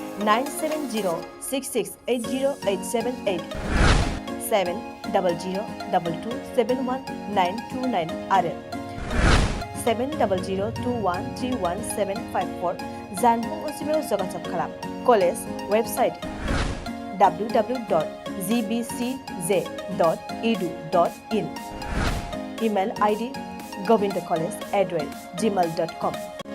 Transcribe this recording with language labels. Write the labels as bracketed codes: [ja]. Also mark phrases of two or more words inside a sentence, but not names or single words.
[brx] 9706680878 7002271929 आरो 7002131754 जानबुं अनजिमायाव जगाजग खालाम [en] college website [brx] www.gbcj.edu.in [en] email ID [brx] govindcollege@gmail.com